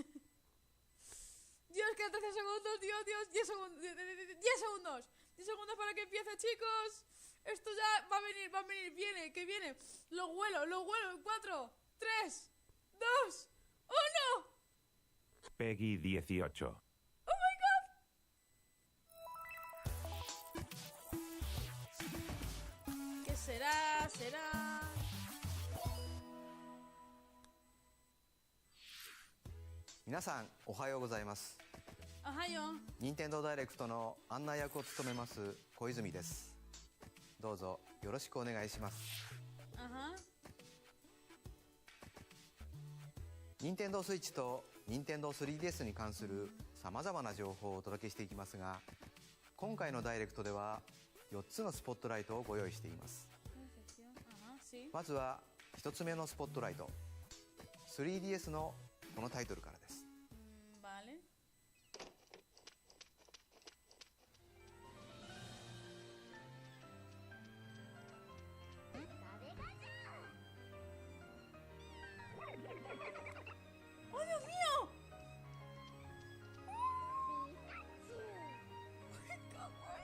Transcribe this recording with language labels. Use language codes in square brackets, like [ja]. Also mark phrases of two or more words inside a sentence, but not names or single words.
[es] Dios, quedan 13 segundos, Dios, 10 segundos, 10 segundos. 10 segundos para que empiece, chicos. Esto ya va a venir, viene. Lo huelo, en 4, 3, 2, 1. Peggy 18. [en] ¡Oh my god! [es] ¿Qué será? [ja] Minasan, おはようございます。おはよう。任天堂ダイレクトの案内役を務めます小泉です。どうぞよろしくお願いします。任天堂スイッチと任天堂 3DS に関するさまざまな情報をお届けしていきますが、今回のダイレクトでは4つのスポットライトをご用意しています。まずは1つ目のスポットライト、 3DS のこのタイトルからです。 [es] ¡Oh, Dios mío! ¡Qué kawaii!